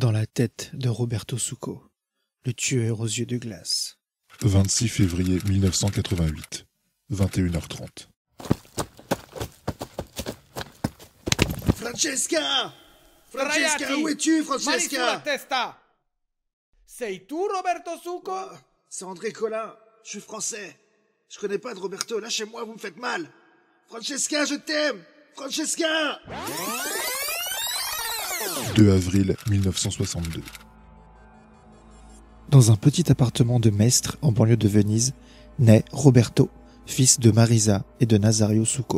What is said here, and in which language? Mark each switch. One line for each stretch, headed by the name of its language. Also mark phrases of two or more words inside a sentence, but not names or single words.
French: tête de Roberto Succo, le tueur aux yeux de glace. 26 février 1988, 21h30. Francesca! Francesca, où es-tu, Francesca?
Italian: Mani sulla testa! Sei tu, Roberto Succo?
French: Oh, c'est André Colin, je suis français. Je connais pas de Roberto, lâchez-moi, vous me faites mal. Francesca, je t'aime! Francesca! 2 avril 1962. Dans un petit appartement de Mestre, en banlieue de Venise, naît Roberto, fils de Marisa et de Nazario Succo.